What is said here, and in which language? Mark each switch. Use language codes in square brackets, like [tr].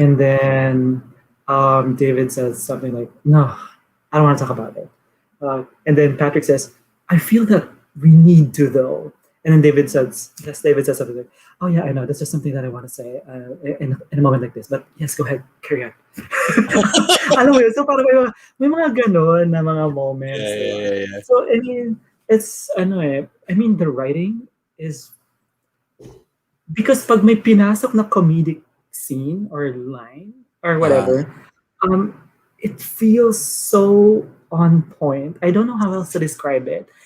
[en] And then David says something like, "No, I don't want to talk about it." And then Patrick says, "I feel that we need to, though." And then David says something like, "Oh yeah, I know. That's just something that I want to say in a moment like this. But yes, go ahead, carry on." [tl] Alam mo yun? So parang may mga ganon na mga moments. diba? [en] Yeah. So I mean, it's I mean, the writing is because [tl] pag may pinasok na [en] comedic scene or line or Ah, whatever, um, it feels so on point. I don't know how else to describe it.